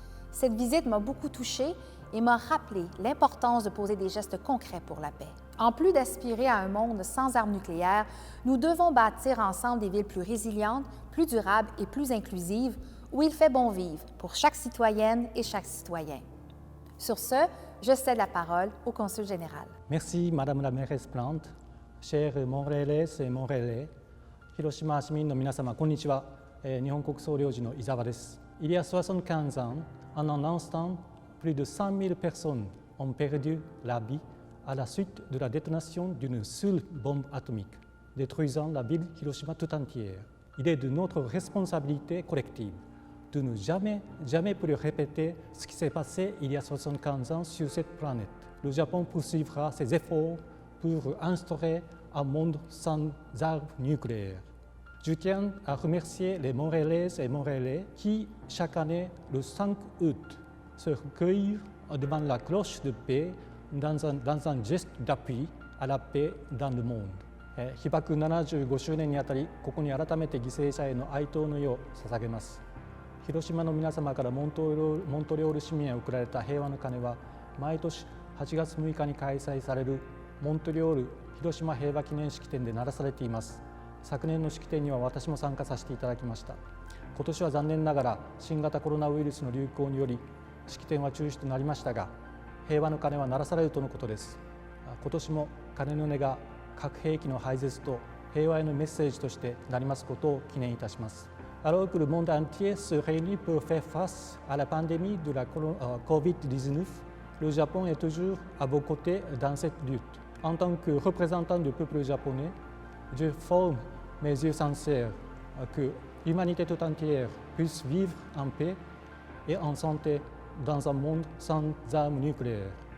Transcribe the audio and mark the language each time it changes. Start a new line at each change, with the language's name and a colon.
French: Cette visite m'a beaucoup touchée et m'a rappelé l'importance de poser des gestes concrets pour la paix. En plus d'aspirer à un monde sans armes nucléaires, nous devons bâtir ensemble des villes plus résilientes, plus durables et plus inclusives, où il fait bon vivre pour chaque citoyenne et chaque citoyen. Sur ce, je cède la parole au consul général. Merci Madame la mairesse Plante, chers Montréalaises et Montréalais, Hiroshima
Japanese: 市民の皆様、こんにちは。日本国総領事の伊沢です。
French: Il y a 75 ans, en un instant, plus de 100 000 personnes ont perdu la vie à la suite de la détonation d'une seule bombe atomique, détruisant la ville Hiroshima tout entière. Il est de notre responsabilité collective de ne jamais plus répéter ce qui s'est passé il y a 75 ans sur cette planète. Le Japon poursuivra ses efforts pour instaurer un monde sans armes nucléaires. Je tiens à remercier les Montréalaises et Montréalais qui, chaque année, le 5 août, se recueillent devant la cloche de paix dans un geste d'appui à la paix dans le monde.
Japanese: 被爆75周年にあたり、ここに改めて犠牲者への哀悼の意を捧げます。広島の皆様からモントリオール市民へ贈られた平和の鐘は、毎年8月6日に開催されるモントリオール広島平和記念式典で鳴らされています。昨年の式典には私も参加させていただきました。今年は残念ながら新型コロナウイルスの流行により式典は中止となりましたが、平和の鐘は鳴らされるとのことです。今年も鐘の音が核兵器の廃絶と平和へのメッセージとしてなりますことを記念いたします。
French: Alors que le monde entier se réunit pour faire face à la pandémie de la COVID-19, le Japon est toujours à vos côtés dans cette lutte. En tant que représentant du peuple japonais, je forme mes yeux sincères que l'humanité tout entière puisse vivre en paix et en santé dans un monde sans armes nucléaires.